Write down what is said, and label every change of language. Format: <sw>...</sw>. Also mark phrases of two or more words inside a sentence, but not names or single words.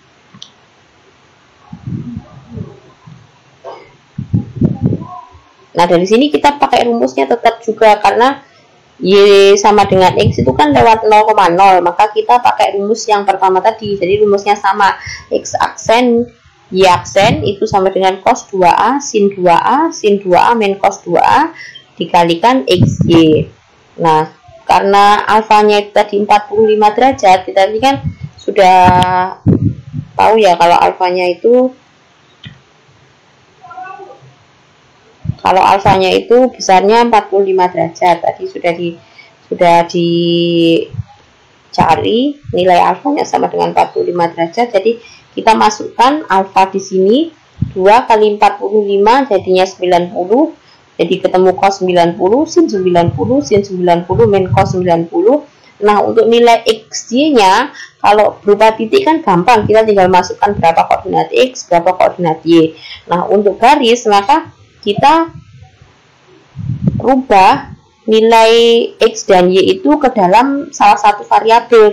<id>Nah, dari sini kita pakai rumusnya tetap juga, karena Y sama dengan X itu kan lewat 0,0, maka kita pakai rumus yang pertama tadi. Jadi rumusnya sama, X aksen Y aksen itu sama dengan cos 2A sin 2A sin 2A min cos 2A dikalikan XY. Nah, karena alfanya itu tadi 45 derajat, kita tadi kan sudah tahu ya kalau alfanya itu besarnya 45 derajat. Tadi sudah dicari nilai alfanya sama dengan 45 derajat. Jadi kita masukkan alfa di sini, 2 kali 45 jadinya 90. Jadi ketemu cos 90 sin 90 sin 90 min cos 90. Nah, untuk nilai XY-nya kalau berupa titik kan gampang, kita tinggal masukkan berapa koordinat X, berapa koordinat Y. Nah, untuk garis maka kita rubah nilai X dan Y itu ke dalam salah satu variabel.</id>